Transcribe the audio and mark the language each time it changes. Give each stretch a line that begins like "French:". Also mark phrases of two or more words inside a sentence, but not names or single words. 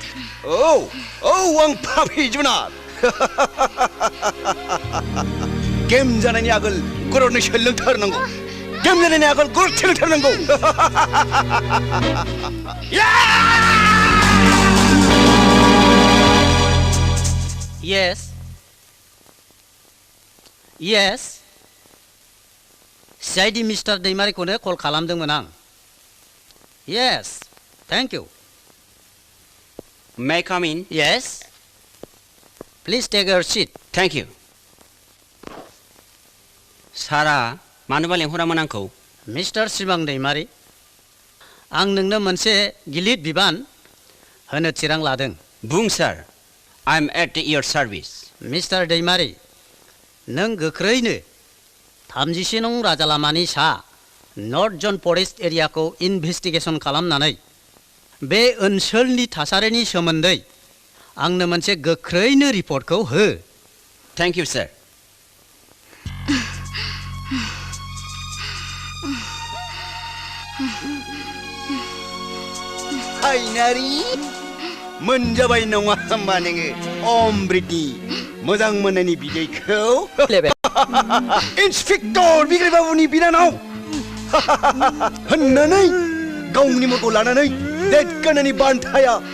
Bodo: आं पापि जुनाद गेम जानायनि आगोल गरनै सोलोंथारनांगौ गेम जानायनि आगोल गर सोलोंथारनांगौ
English: Yes CID Mr.
Bodo: दैमारिखौनो कल खालामदोंमोन आं
English: Yes thank you May I come in? Yes Please take your seat Thank you
Bodo: सारा मानोबा लेंहरामोन आंखौ मिस्टार सिमां दैमारि आं नोंनो मोनसे गिलिर बिबान होनो थिरां लादों
English: बुं सार I am at your service
Bodo: मिस्टार दैमारि नों गोख्रैनो 37 नं राजालामानि सा नर्थ जन फरेस्ट एरियाखौ इनभेस्टिगेसन खालामनानै बे ओनसोलनि थासारिनि सोमोन्दै आंनो मोनसे गोख्रैनो रिपर्टखौ हो
English: Thank you sir
Bodo: हायनारि मोनजाबाय नङा होमबा नोङो अमृतनि मोजां मोननायनि बिदैखौ इन्सपेक्टर बिग्राय बाबुनि बिनानाव होननानै गावनि मुंखौ लानानै देरगानायनि बान्थाया